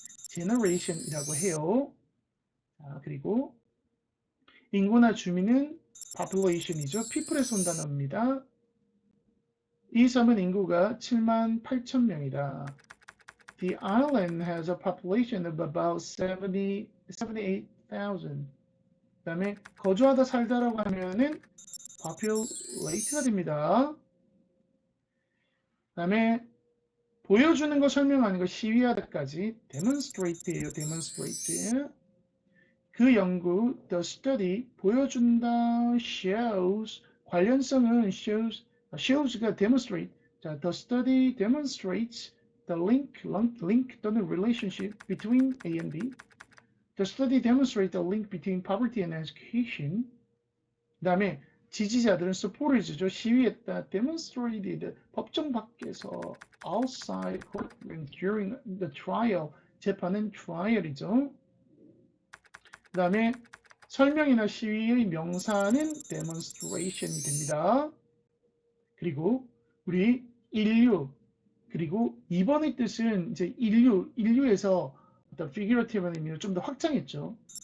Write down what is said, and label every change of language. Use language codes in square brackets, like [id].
[ko] generation이라고 해요. 그리고 인구나 주민은 population이죠. people에서 온 단어입니다. 이 섬은 인구가 78,000명이다. [en] The island has a population of about 78,000. [ko] 그 다음에 거주하다 살다라고 하면은 populate가 됩니다. 그 다음에 보여주는 거 설명하는 거 시위하다까지 demonstrate예요. demonstrate. 그 연구 the study 보여준다 shows 관련성은 shows가 demonstrate. [en] 자, the study demonstrates the link 또는 relationship between A and B. The study demonstrates the link between poverty and education. [ko] 그 다음에 지지자들은 supporters죠. 시위했다. [en] demonstrated [ko] 법정 밖에서 [en] outside courtroom during the trial. [ko] 재판은 trial이죠. 그 다음에 설명이나 시위의 명사는 demonstration이 됩니다. 그리고 우리 인류 그리고 2번의 뜻은 이제 인류에서 어떤 figurative한 의미로 좀 더 확장했죠.